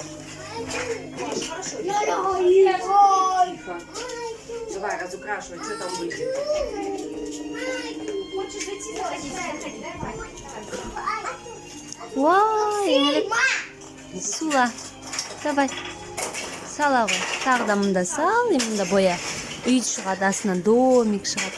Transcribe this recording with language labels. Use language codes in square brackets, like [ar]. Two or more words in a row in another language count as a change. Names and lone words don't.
[ru] Хорошо. Тихо. Давай, разукрашивай, что там будет. Хочешь зайти, заходи, давай. Vay. Sula. Давай. [kk] Сала ғой. Тағы да мында сал, и мында боя. Үй шығады, астынан домик шығады.